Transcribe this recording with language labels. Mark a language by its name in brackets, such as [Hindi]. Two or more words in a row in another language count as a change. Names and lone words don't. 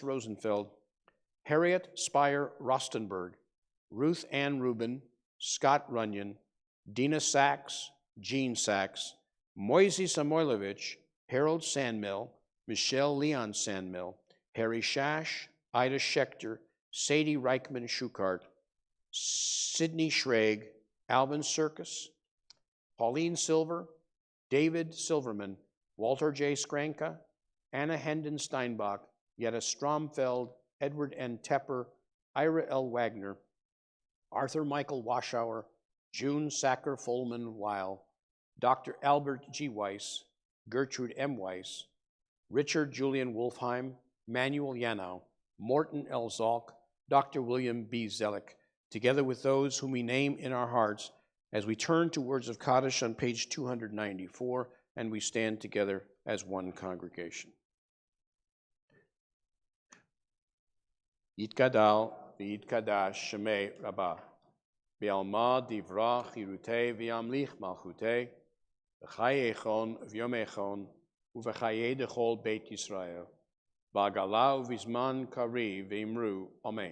[English] Rosenfeld, Harriet Spire Rostenberg, Ruth Ann Rubin, Scott Runyon, Dina Sachs, Jean Sachs, Moisey Samoilovich, Harold Sandmill, Michelle Leon Sandmill, Harry Shash, Ida Schechter, Sadie Reichman Schukart, Sidney Schrag, Alvin Circus, Pauline Silver, David Silverman, Walter J. Skranka, Anna Hendon Steinbach, Yetta Stromfeld, Edward N. Tepper, Ira L. Wagner, Arthur Michael Waschauer, June Sacker Folman Weil, Dr. Albert G. Weiss, Gertrude M. Weiss, Richard Julian Wolfheim, Manuel Yanow, Morton L. Zalk, Dr. William B. Zellick, together with those whom we name in our hearts as we turn to words of Kaddish on page 294, and we stand together as one congregation. [Aramaic] יתגדל ויתקדש שמה רבא, בעלמא די ברא כרעותה וימליך מלכותה, בחייכון וביומיכון, ובחיי דכל בית ישראל, בעגלא ובזמן קריב ואמרו, אמן.